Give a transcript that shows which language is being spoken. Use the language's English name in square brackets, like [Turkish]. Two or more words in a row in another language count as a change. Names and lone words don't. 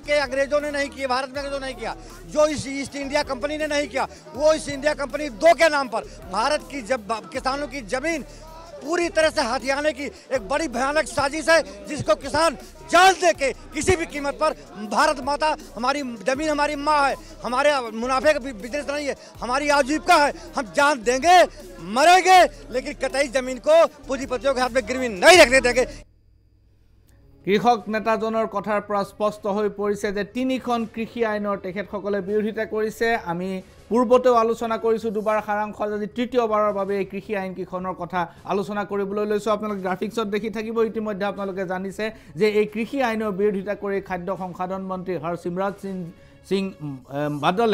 [Hindi] के अंग्रेजों ने नहीं किए भारत में अंग्रेजों ने नहीं किया जो इस ईस्ट इंडिया कंपनी ने नहीं किया वो इस इंडिया कंपनी 2 के नाम पर भारत की जब किसानों की जमीन पूरी तरह से हथियाने की एक बड़ी भयानक साजिश है जिसको किसान जान दे के किसी भी कीमत पर भारत माता हमारी जमीन हमारी माँ है हमारे मुनाफे का बिजनेस नहीं है हमारी आजीविका है हम जान देंगे मरेंगे लेकिन कतई जमीन को पूंजीपतियों के हाथ में गिरवी नहीं रखने देंगे [Assamese] কৃষক নেতাজনৰ কথাৰ পৰা স্পষ্ট হৈ পৰিছে যে 3খন কৃষি আইনৰ তেখেতসকলে বিৰোধিতা কৰিছে আমি পূৰ্বতেও আলোচনা কৰিছো দুবাৰ সাৰাংশ আজি তৃতীয়বাৰৰ বাবে এই কৃষি আইন কিখনৰ কথা আলোচনা কৰিবলৈ লৈছো আপোনালোকে গ্ৰাফিক্সত দেখি থাকিব ইতিমধ্যে আপোনালোকে জানিছে যে এই কৃষি আইনৰ বিৰোধিতা কৰি খাদ্য সংসাধন মন্ত্ৰী হৰসিমৰাজ সিং বাদলে ইতিমধ্যে